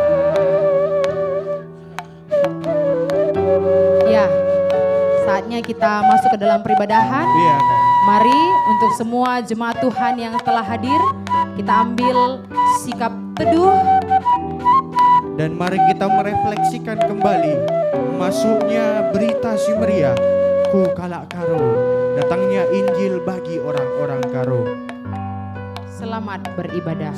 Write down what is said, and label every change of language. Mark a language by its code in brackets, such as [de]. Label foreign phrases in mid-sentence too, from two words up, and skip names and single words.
[id] Ya, saatnya kita masuk ke dalam peribadahan. Iya Kak. Mari untuk semua jemaat Tuhan yang telah hadir, kita ambil sikap teduh. Dan mari kita merefleksikan kembali masuknya berita [btx] si meriah ku kalak Karo, [id] datangnya Injil bagi orang-orang Karo. Selamat beribadah.